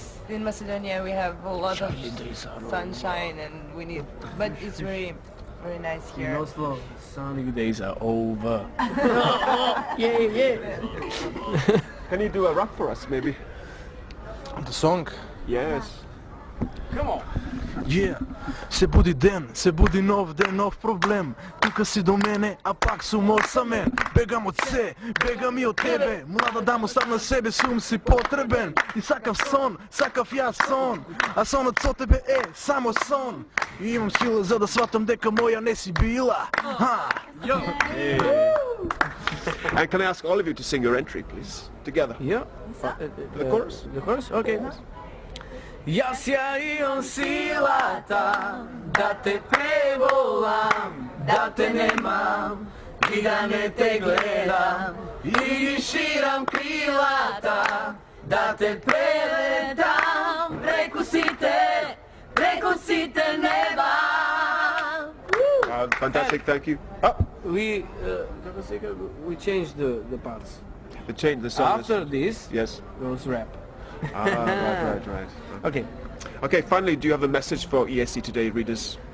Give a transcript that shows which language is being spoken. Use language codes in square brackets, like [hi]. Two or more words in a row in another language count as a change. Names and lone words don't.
[en] because in Macedonia we have a lot of sunshine and we need, but it's very nice here. In Oslo, sunny days are over. Yeah. Can you do a rap for us, maybe? The song? Yes. Come on. Yeah. [mk] Се буди ден, се буди нов ден, нов проблем. Тука си до мене, а пак сум осамен. Бегам од се, бегам и од тебе. Млада дама сам на себе, сум си потребен. И сакав сон, сакав јас сон. А сонот со тебе е само сон. И имам сила за да сватам дека моја не си била. [en] And can I ask all of you to sing your entry, please? Together. Yeah. The chorus? The chorus? Okay. [mk] Јас ја имам силата да те преболам, да те немам и да не те гледам и ги ширам крилата да те прелетам преку сите неба. [en] Fantastic, thank you. We changed the parts. The song. After this Yes. goes rap. Right. Okay. Okay, finally, do you have a message for ESC Today readers?